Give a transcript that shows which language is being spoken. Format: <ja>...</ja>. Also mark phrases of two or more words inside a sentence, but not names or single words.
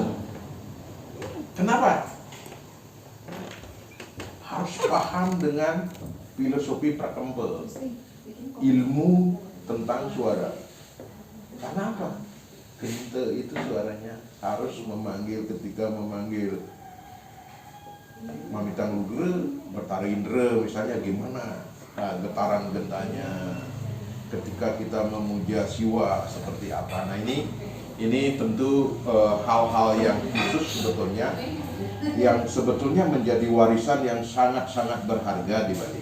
<id>Kenapa? Harus paham dengan filosofi prakempe, ilmu tentang suara. Karena apa? Kente itu suaranya harus memanggil, ketika memanggil mamitang lugre, bertarindre misalnya gimana, nah, getaran gentanya. Ketika kita memuja siwa seperti apa. Nah ini tentu hal-hal yang khusus sebetulnya, yang sebetulnya menjadi warisan yang sangat-sangat berharga di Bali.</id>